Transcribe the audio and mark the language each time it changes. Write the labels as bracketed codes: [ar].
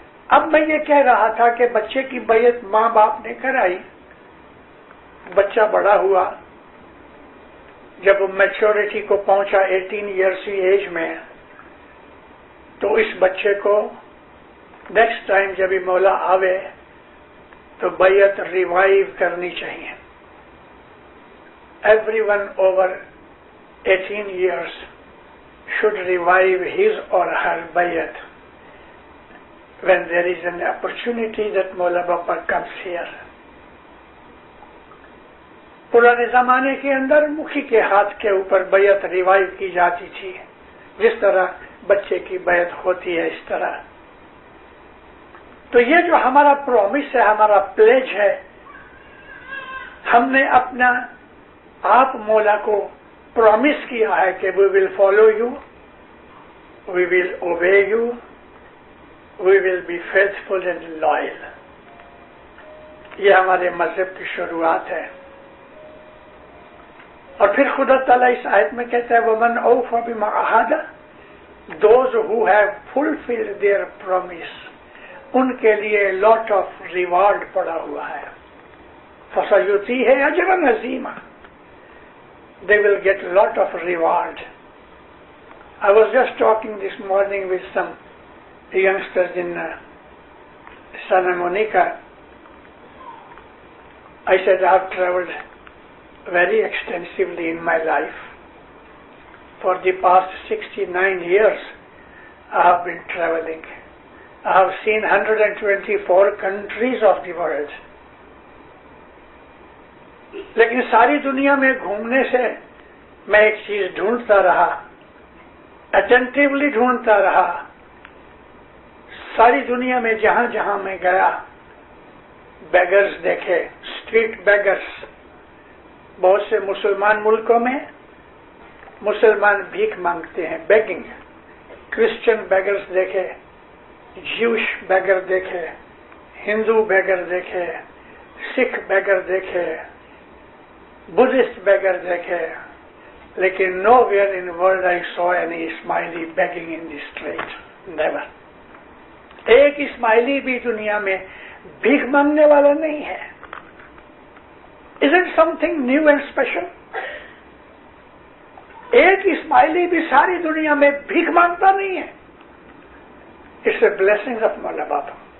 [ur] اب میں یہ کہہ رہا تھا کہ بچے کی بیعت ماں باپ نے کرائی, بچہ بڑا ہوا, جب میچورٹی کو پہنچا 18 ایئرس کی ایج میں, تو اس بچے کو نیکسٹ ٹائم جب بھی مولا آوے تو بیعت ریوائیو کرنی چاہیے. [en] Everyone over 18 years should revive his or her bayat when there is an opportunity that Maula Baba comes here. [ur] پرانے زمانے کے اندر مکھی کے ہاتھ کے اوپر بیعت ریوائیو کی جاتی تھی, جس طرح بچے کی بیعت ہوتی ہے اس طرح. تو یہ جو ہمارا پرومس ہے, ہمارا پلیج ہے, ہم نے اپنا آپ مولا کو پرومس کیا ہے کہ [en] We will follow you, we will obey you, we will be faithful and loyal. [ur] یہ ہمارے مذہب کی شروعات ہے. اور پھر خدا تعالیٰ اس آیت میں کہتا ہے [ar] وَمَنْ أَوْفَى بِمَا عَاهَدَ, [en] those who have fulfilled their promise, [ur] ان کے لیے [en] lot of reward [ur] پڑا ہوا ہے. [ar] فَسَيُؤْتِيهِ أَجْرًا عَظِيمًا, [en] they will get lot of reward. I was just talking this morning with some youngsters in Santa Monica. I said I have traveled very extensively in my life. For the past 69 years I have been traveling. I have seen 124 countries of the world. [ur] لیکن ساری دنیا میں گھومنے سے میں ایک چیز ڈھونڈتا رہا, اٹینٹیولی ڈھونڈتا رہا. ساری دنیا میں جہاں جہاں میں گیا بیگرز دیکھے, اسٹریٹ بیگرز. بہت سے مسلمان ملکوں میں مسلمان بھیک مانگتے ہیں, بیگنگ. کرسچن بیگرز دیکھے, جیوش بیگر دیکھے, ہندو بیگر دیکھے, سکھ بیگر دیکھے, بدھسٹ بیگر دیکھے, لیکن [en] Nowhere in world I saw any smiley begging in the street. Never. [ur] ایک اسمائلی بھی دنیا میں بھیک مانگنے والا نہیں ہے. [en] Isn't something new and special? [ur] ایک اسماعیلی بھی ساری دنیا میں بھیک مانگتا نہیں ہے. [en] It's a blessing of Maula Baba.